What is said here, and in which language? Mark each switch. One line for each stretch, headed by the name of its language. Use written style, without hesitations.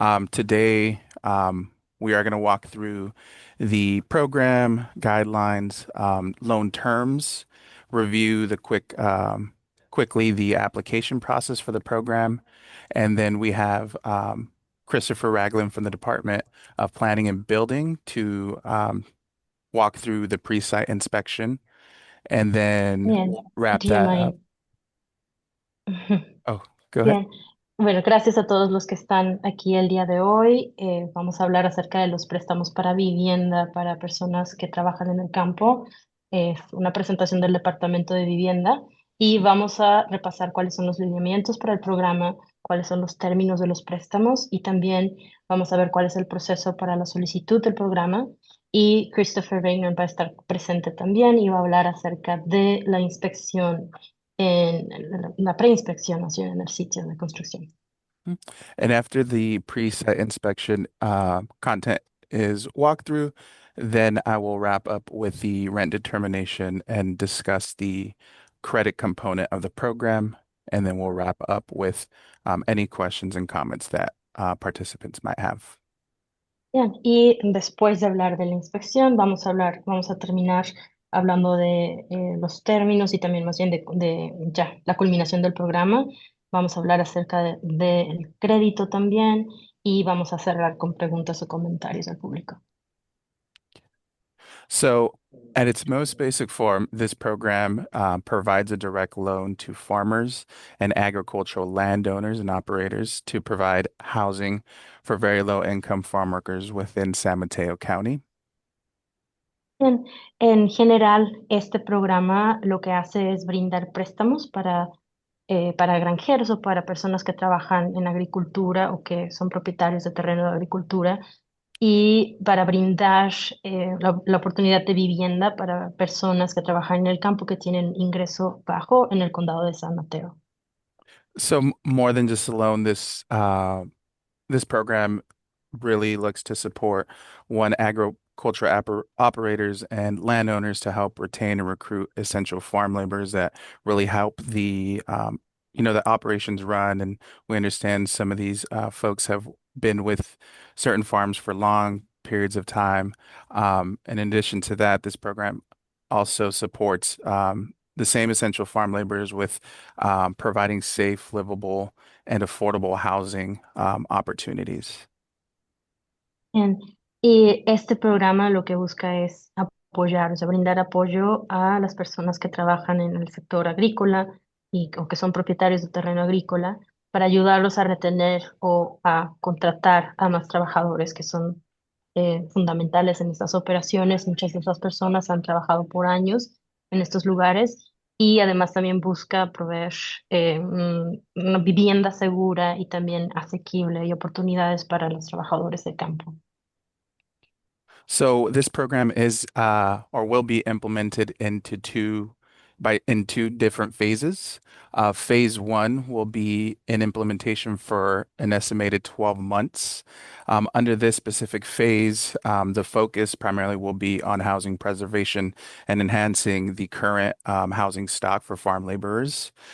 English: Today, we are going to walk through the program guidelines, loan terms, review quickly the application process for the program, and then we have Christopher Ragland from the Department of Planning and Building to walk through the pre-site inspection, and then
Spanish: Bien.
English: wrap Do you that up. mind? Oh, go ahead.
Spanish: Bien, bueno, gracias a todos los que están aquí el día de hoy. Vamos a hablar acerca de los préstamos para vivienda para personas que trabajan en el campo. Es una presentación del Departamento de Vivienda y vamos a repasar cuáles son los lineamientos para el programa, cuáles son los términos de los préstamos y también vamos a ver cuál es el proceso para la solicitud del programa. Y Christopher Reiner va a estar presente también y va a hablar acerca de la inspección en la preinspección en el sitio de construcción. Mm.
English: And after the preset inspection content is walked through, then I will wrap up with the rent determination and discuss the credit component of the program. And then we'll wrap up with any questions and comments that participants might have.
Spanish: Bien, y después de hablar de la inspección, vamos a terminar hablando de los términos y también más bien de ya la culminación del programa. Vamos a hablar acerca del crédito también y vamos a cerrar con preguntas o comentarios del público.
English: So, at its most basic form, this program provides a direct loan to farmers and agricultural landowners and operators to provide housing for very low income farm workers within San Mateo County.
Spanish: Bien, en general, este programa lo que hace es brindar préstamos para granjeros o para personas que trabajan en agricultura o que son propietarios de terreno de agricultura y para brindar la oportunidad de vivienda para personas que trabajan en el campo que tienen ingreso bajo en el condado de San Mateo.
English: So, more than just a loan, this program really looks to support one agricultural operators and landowners to help retain and recruit essential farm laborers that really help the operations run. And we understand some of these folks have been with certain farms for long periods of time. In addition to that, this program also supports the same essential farm laborers with providing safe, livable, and affordable housing opportunities.
Spanish: Bien. Y este programa lo que busca es apoyar, o sea, brindar apoyo a las personas que trabajan en el sector agrícola o que son propietarios de terreno agrícola para ayudarlos a retener o a contratar a más trabajadores que son fundamentales en estas operaciones. Muchas de esas personas han trabajado por años en estos lugares y además también busca proveer una vivienda segura y también asequible y oportunidades para los trabajadores de campo.
English: So this program is or will be implemented into two in two different phases. Phase one will be in implementation for an estimated 12 months. Under this specific phase, the focus primarily will be on housing preservation and enhancing the current housing stock for farm laborers.